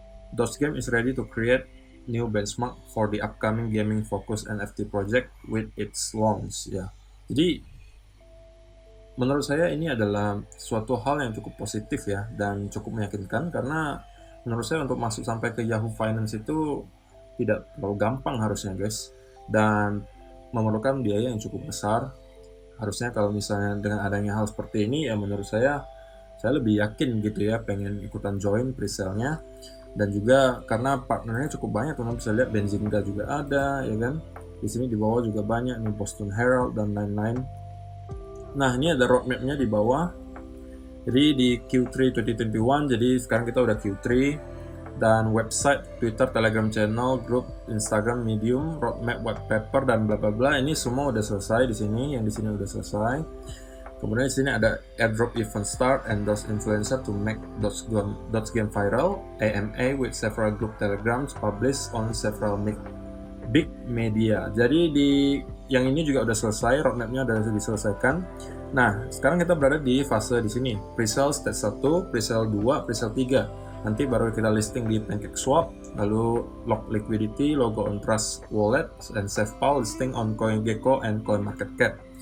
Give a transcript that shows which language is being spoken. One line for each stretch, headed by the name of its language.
English: Dodge Game is ready to create new benchmark for the upcoming gaming focused NFT project with its launch, ya.
Indonesian: Jadi menurut saya ini adalah suatu hal yang cukup positif ya, dan cukup meyakinkan, karena menurut saya untuk masuk sampai ke Yahoo Finance itu tidak terlalu gampang harusnya guys, dan memerlukan biaya yang cukup besar. Harusnya kalau misalnya dengan adanya hal seperti ini ya, menurut saya lebih yakin gitu ya, pengen ikutan join presale-nya. Dan juga karena partnernya cukup banyak, teman-teman bisa lihat Benzinga juga ada ya kan. Di sini di bawah juga banyak nih, Boston Herald dan lain-lain. Nah, ini ada roadmap-nya di bawah. Jadi di Q3 2021, jadi sekarang kita udah Q3, dan website, Twitter, Telegram channel, grup, Instagram, Medium, roadmap, white paper, dan bla bla bla, ini semua udah selesai di sini. Yang di sini udah selesai.
English: Kemudian di sini ada airdrop event start and those influencer to make Dodge Game viral, AMA with several group telegrams published on several big media.
Indonesian: Jadi di yang ini juga udah selesai, roadmapnya udah diselesaikan. Nah, sekarang kita berada di fase di sini, pre-sale stage 1, pre-sale 2, pre-sale 3. Nanti baru kita listing di PancakeSwap, lalu lock liquidity, logo on Trust Wallet, dan SafePal listing on CoinGecko and CoinMarketCap.